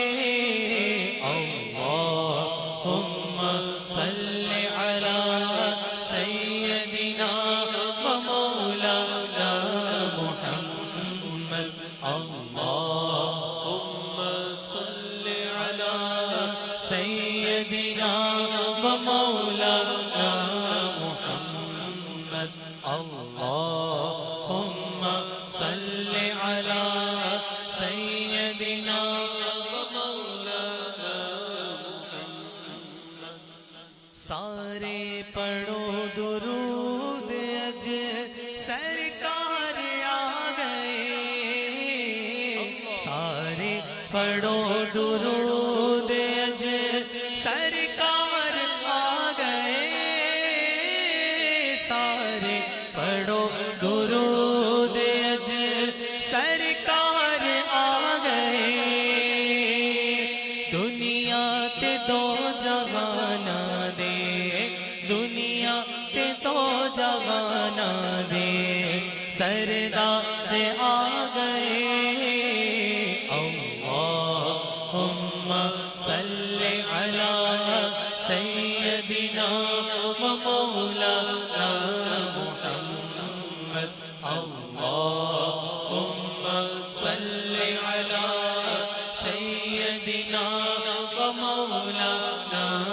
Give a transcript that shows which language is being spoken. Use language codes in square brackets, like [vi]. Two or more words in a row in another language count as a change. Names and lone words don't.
[ar] اللہم صلی علی سیدنا و مولانا محمد. اللہم صلی علی سيدنا ومولانا محمد اللهم صل على سيدنا ومولانا [pa] محمد سارے پڑھو درود اج سرکار آ گئے سارے پڑھو درود اج سرکار آ گئے سارے پڑھو درود اج سرکار آ گئے دنیا تے دو جہانا دے دنیا تے دو جہانا دے سردار آ گئے [ar] اللہم صل علی سیدنا ومولانا محمد اللہم صل علی سیدنا ومولانا